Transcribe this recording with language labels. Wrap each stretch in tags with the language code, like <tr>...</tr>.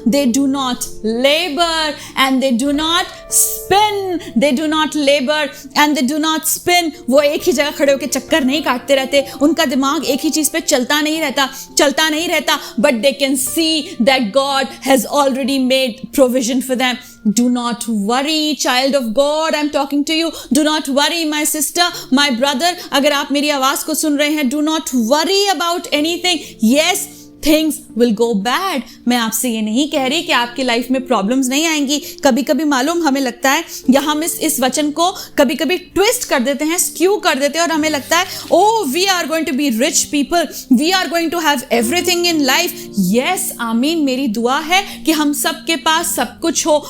<en>They do not labor and they do not spin. They do not labor and they do not spin.</en> <hi>वो एक ही जगह खड़े होकर चक्कर नहीं काटते रहते, उनका दिमाग एक ही चीज पे चलता नहीं रहता.</hi> <en>But they can see that God has already made provision for them. Do not worry, child of God, I'm talking to you. Do not worry, my sister, my brother.</en> <hi>अगर आप मेरी आवाज को सुन रहे हैं,</hi> <en>do not worry about anything. Yes, things will go bad.</en> <hi>मैं आपसे ये नहीं कह रही कि आपकी लाइफ में प्रॉब्लम्स नहीं आएंगी। कभी कभी मालूम हमें लगता है, या हम इस वचन को कभी कभी ट्विस्ट कर देते हैं, स्क्यू कर देते हैं, और हमें लगता है</hi> <en>Oh we are going to be rich people, we are going to have everything in life.</en> <hi>Yes, आमीन, मेरी दुआ है कि हम सबके पास सब कुछ हो।</hi>